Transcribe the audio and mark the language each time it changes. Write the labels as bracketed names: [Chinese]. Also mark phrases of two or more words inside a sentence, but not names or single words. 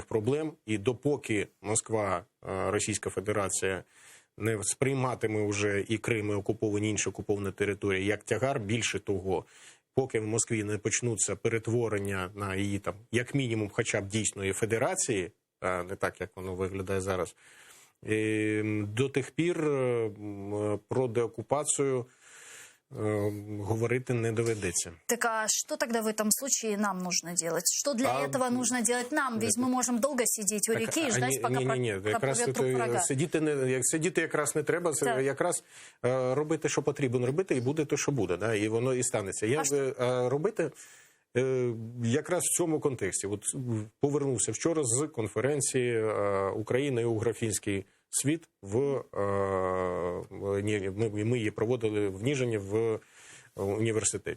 [Ukrainian] проблем, і допоки Москва, Російська Федерація, не сприйматиме вже і Крим, і окуповані інші окуповані території як тягар, більше того, поки в Москві не почнуться перетворення на її там, як мінімум, хоча б дійсної федерації, не так, як воно виглядає зараз, до тих пір про [Russian] деоккупацию говорить не доведется. Так а что тогда в этом случае нам нужно делать? Что для этого нужно делать нам? Ведь мы можем долго сидеть у реки и ждать, пока пропливет труп врага. [Ukrainian] Сидіти якраз не треба, якраз робити, що потрібно робити, і буде те, що буде, да? І воно і станеться. Робити якраз в цьому контексті. От повернувся вчора з конференції «Україна і Угрофінський світ» ми її проводили в Ніжині в університеті.